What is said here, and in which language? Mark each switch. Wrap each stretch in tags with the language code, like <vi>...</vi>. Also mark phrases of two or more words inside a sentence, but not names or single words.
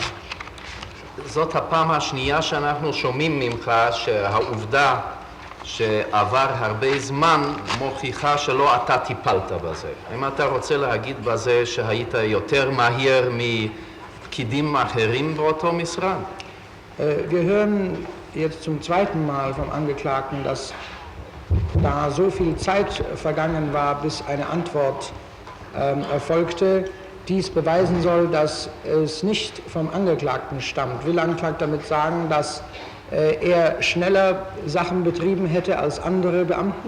<he>זאת הפעם השנייה שאנחנו שומעים ממך שהעובדה שעבר הרבה זמן מוכיחה שלא אתה טיפלת בזה. האם אתה רוצה להגיד בזה שהיית יותר מהיר מפקידים אחרים באותו משרד?</he> <de>Wir hören jetzt zum zweiten Mal vom Angeklagten, dass da so viel Zeit vergangen war, bis eine Antwort erfolgte, dies beweisen soll, dass es nicht vom Angeklagten stammt. Will der Angeklagte damit sagen, dass er schneller Sachen betrieben hätte als andere Beamten?</de>